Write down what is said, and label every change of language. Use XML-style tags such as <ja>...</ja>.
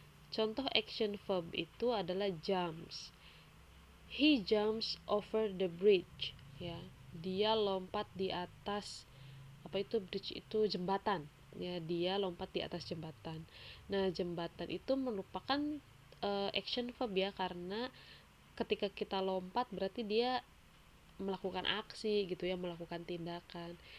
<id>Contoh action verb itu adalah jumps.</id> <en>He jumps over the bridge ya.</en> <id>Dia lompat di atas, apa itu bridge, itu jembatan ya, dia lompat di atas jembatan. Nah, jembatan itu merupakan action verb ya, karena ketika kita lompat berarti dia melakukan aksi gitu ya, melakukan tindakan.</id>